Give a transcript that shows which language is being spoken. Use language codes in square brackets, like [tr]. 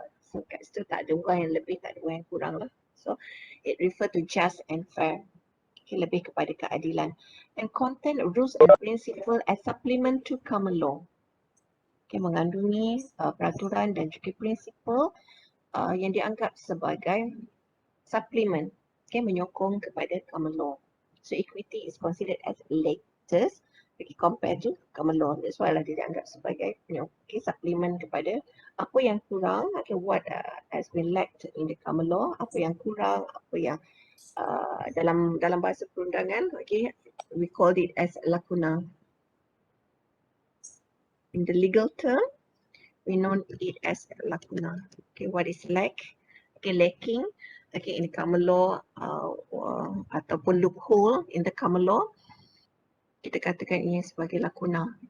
[ms] So kat situ tak ada orang yang lebih, tak ada orang yang kurang lah. [en] So it refer to just and fair. [ms] Okay, lebih kepada keadilan. [en] And content rules and principle as supplement to common law. [ms] Okay, mengandungi peraturan dan juga prinsipal yang dianggap sebagai supplement, okay, menyokong kepada common law. [en] So equity is considered as latest compared to common law. [ms] That's why lah dia dianggap sebagai okay, supplement kepada apa yang kurang, okay, [en] what has been lacked in the common law, [ms] apa yang kurang, apa yang dalam bahasa perundangan, okay, [en] we called it as lacuna. In the legal term, we know it as lacuna. Okay, what is lack? Okay, lacking. Okay, in the common law [ms] ataupun [en] loophole in the common law. [ms] kita katakan ini sebagai lacuna.